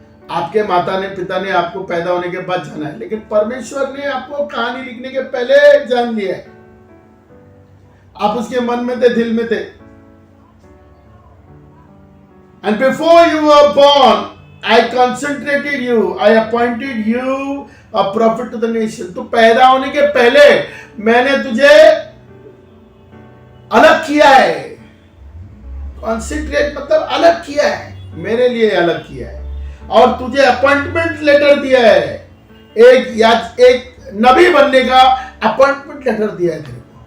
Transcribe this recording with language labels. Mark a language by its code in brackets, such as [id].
[hi] आपके माता ने पिता ने आपको पैदा होने के बाद जाना है, लेकिन परमेश्वर ने आपको कहानी लिखने के पहले जान लिया है। आप उसके मन में थे, दिल में थे। [en] And before you were born, I consecrated you, I appointed you a prophet to the nation. [hi] तो पैदा होने के पहले मैंने तुझे अलग किया है। कॉन्सेंट्रेट मतलब अलग किया है, मेरे लिए अलग किया है, और तुझे अपॉइंटमेंट लेटर दिया है। एक नबी बनने का अपॉइंटमेंट लेटर दिया है तेरे को।